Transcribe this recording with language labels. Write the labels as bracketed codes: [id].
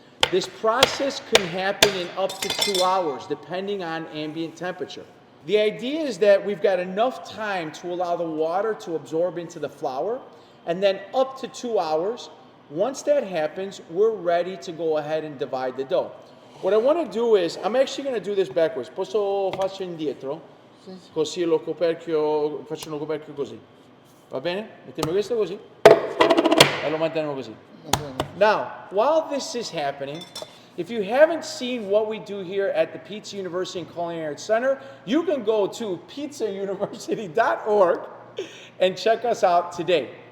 [en] This process can happen in up to 2 hours, depending on ambient temperature. The idea is that we've got enough time to allow the water to absorb into the flour, and then up to 2 hours. Once that happens, we're ready to go ahead and divide the dough. what I want to do is, I'm actually going to do this backwards. [it] Faccio indietro, così lo coperchio, faccio un coperchio così. Va bene? Mettiamo questo così e lo manteniamo così. [en] Now, while this is happening, if you haven't seen what we do here at the Pizza University and Culinary Arts Center, you can go to pizzauniversity.org and check us out today.